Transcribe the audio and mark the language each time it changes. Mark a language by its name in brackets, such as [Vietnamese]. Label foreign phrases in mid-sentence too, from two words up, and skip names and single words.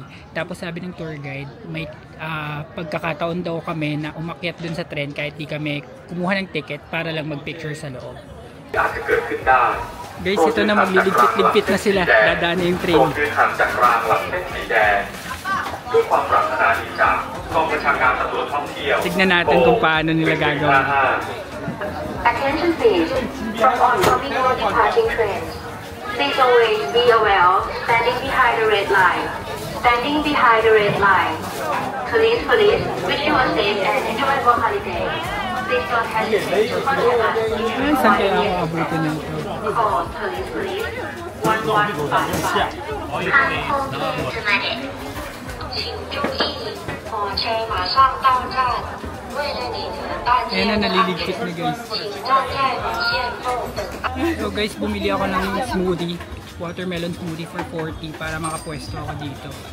[Filipino] Tapos sabi ng tour guide, may pagkakataon daw kami na umakyat dun sa train kahit di kami kumuha ng ticket para lang magpicture sa loob. Guys, ito na magliligpit-ligpit na sila. Dadaan na yung train. Tignan natin kung paano nila gagawin. [English] Attention please, from oncoming or departing trains. Please always be aware of standing behind the red line. Standing behind the red line. Police, wish you a safe and enjoyable holiday. Please don't hesitate to contact us if you [Filipino] Saan [English] require [Filipino] kaya ako [English] any [Filipino] abutin na ito? [English] Call Police 1155. [Chinese] 安空地址慢点，请注意，火车马上到站。为了你的安 [Filipino] Ayan [Chinese] 全 [Filipino] na, [Chinese] 安 [Filipino] naliligpit [Chinese] 全， [Filipino] na guys. [Chinese] 请站在门线后等待。 [Filipino] So guys, bumili ako ng smoothie. [English] Watermelon smoothie for 40 [Filipino] para makapwesto ako dito.